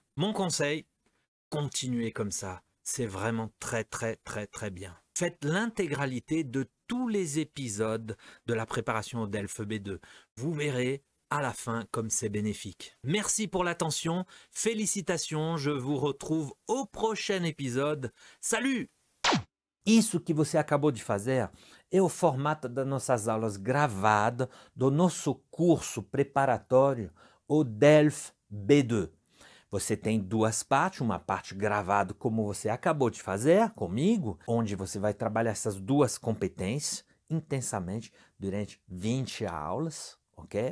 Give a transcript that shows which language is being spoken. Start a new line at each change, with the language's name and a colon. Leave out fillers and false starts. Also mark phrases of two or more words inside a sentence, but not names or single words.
French: Mon conseil, continuez comme ça. C'est vraiment très bien. Faites l'intégralité de tous les épisodes de la préparation au DELF B2. Vous verrez à la fin comme c'est bénéfique. Merci pour l'attention, félicitations, je vous retrouve au prochain épisode. Salut!
Portuguese: Isso que você acabou de fazer é o formato das nossas aulas gravadas do nosso curso preparatório, o DELF B2. Você tem 2 partes, uma parte gravada como você acabou de fazer comigo, onde você vai trabalhar essas 2 competências intensamente durante 20 aulas, ok?